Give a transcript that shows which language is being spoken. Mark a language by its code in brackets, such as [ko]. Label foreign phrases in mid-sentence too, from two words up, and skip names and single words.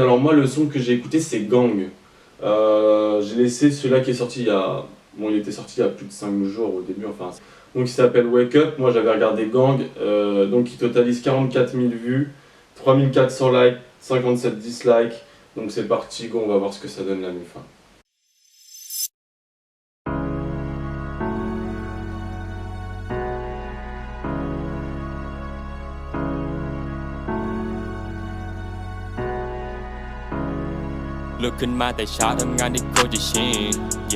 [fr] Alors moi le son que j'ai écouté c'est Gang. J'ai laissé celui-là qui est sorti il était sorti il y a plus de 5 jours au début enfin. Donc il s'appelle Wake Up. Moi j'avais regardé Gang, donc il totalise 44 000 vues, 3400 likes, 57 dislikes. Donc c'est parti, go, on va voir ce que ça donne la MIFA. [th] ลุกขึ้นมาแต่เช้าทำงานที่โคตรจะชิน yeah.